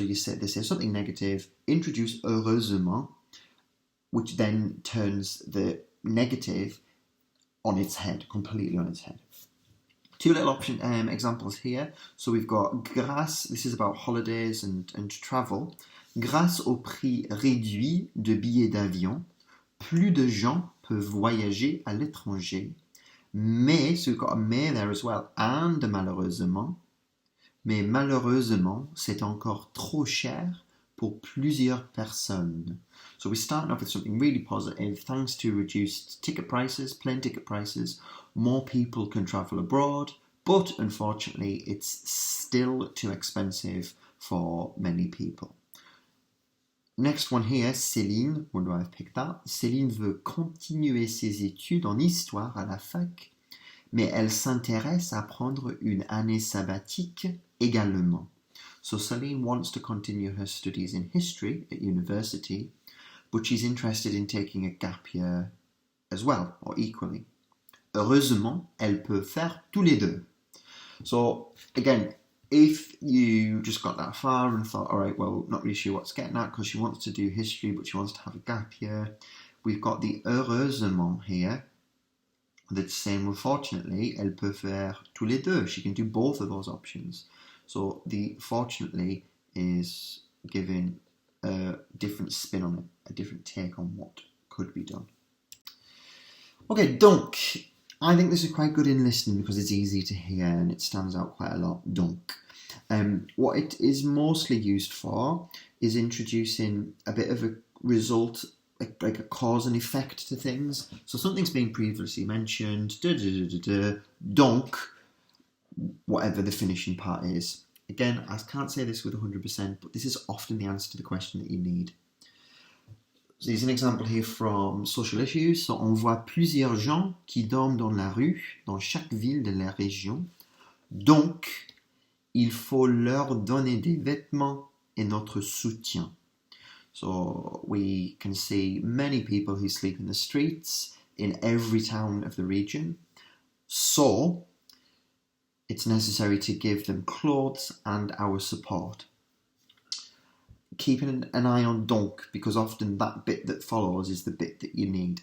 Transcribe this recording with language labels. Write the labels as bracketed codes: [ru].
[en] So they say something negative, introduce heureusement, which then turns the negative on its head, completely on its head. Two little examples here. So we've got grâce, this is about holidays and travel. [fr] Grâce au prix réduit de billets d'avion, plus de gens peuvent voyager à l'étranger. [en] Mais, so we've got a mais there as well, and malheureusement. [fr] Mais malheureusement, c'est encore trop cher pour plusieurs personnes. [en] So we're starting off with something really positive. Thanks to reduced ticket prices, plane ticket prices, more people can travel abroad, but unfortunately, it's still too expensive for many people. Next one here, Céline. Where do I have picked that? [fr] Céline veut continuer ses études en histoire à la fac, mais elle s'intéresse à prendre une année sabbatique également. [en] So Céline wants to continue her studies in history at university, but she's interested in taking a gap year as well, or equally. [fr] Heureusement, elle peut faire tous les deux. [en] So again, if you just got that far and thought, all right, well, not really sure what's getting at because she wants to do history, but she wants to have a gap year, we've got the heureusement here that's saying, well, fortunately, [fr] elle peut faire tous les deux. [en] She can do both of those options. So the fortunately is giving a different spin on it, a different take on what could be done. Okay, donc. I think this is quite good in listening because it's easy to hear and it stands out quite a lot, donc. What it is mostly used for is introducing a bit of a result, like a cause and effect to things. So something's being previously mentioned, donc, whatever the finishing part is. Again, I can't say this with 100%, but this is often the answer to the question that you need. So here's an example here from Social Issues. [fr] So, on voit plusieurs gens qui dorment dans la rue, dans chaque ville de la région. Donc, il faut leur donner des vêtements et notre soutien. [en] So, we can see many people who sleep in the streets in every town of the region. So, it's necessary to give them clothes and our support. Keeping an eye on donc, because often that bit that follows is the bit that you need.